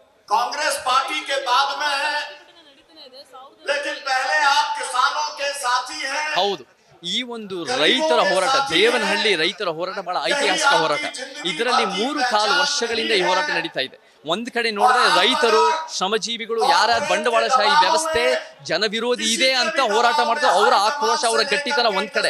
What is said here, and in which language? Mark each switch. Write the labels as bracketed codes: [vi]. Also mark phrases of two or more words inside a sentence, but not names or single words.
[hi] कांग्रेस पार्टी के बाद में है, लेकिन पहले आप किसानों के साथी हैं। [kn] ಹೌದು, ಈ ಒಂದು ರೈತರ ಹೋರಾಟ, ದೇವನಹಳ್ಳಿ ರೈತರ ಹೋರಾಟ ಬಹಳ ಐತಿಹಾಸಿಕ ಹೋರಾಟ. ಇದರಲ್ಲಿ 3.25 ವರ್ಷಗಳಿಂದ ಈ ಹೋರಾಟ ನಡೀತಾ ಇದೆ. ಒಂದ್ ಕಡೆ ನೋಡಿದ್ರೆ ರೈತರು, ಶ್ರಮಜೀವಿಗಳು, ಯಾರ್ಯಾರು ಬಂಡವಾಳಶಾಹಿ ವ್ಯವಸ್ಥೆ ಜನವಿರೋಧಿ ಇದೆ ಅಂತ ಹೋರಾಟ ಮಾಡ್ತಾರೆ, ಅವರ ಆಕ್ರೋಶ, ಅವರ ಗಟ್ಟಿತನ ಒಂದ್ ಕಡೆ.